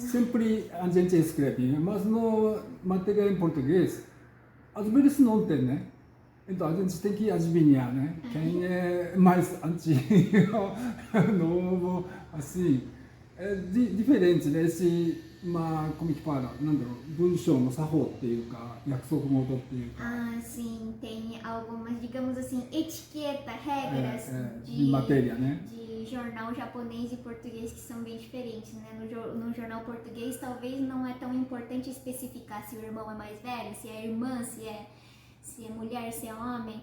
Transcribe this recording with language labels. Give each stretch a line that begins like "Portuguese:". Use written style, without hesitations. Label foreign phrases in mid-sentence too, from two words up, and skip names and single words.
Portuguese: Sempre a gente escreve, mas no matéria em português, às vezes não tem, né? Então a gente tem que adivinhar, né? Quem é mais antigo, novo, assim. É diferente, né? Como que fala?
Japanese: 文章の作法っていうか、約束事っていうか。
Portuguese: Sim, tem algumas, digamos assim, etiqueta, regras de matéria, né? De jornal japonês e português que são bem diferentes, né? No jornal português talvez não é tão importante especificar se o irmão é mais velho, se é irmã, se é mulher, se é homem.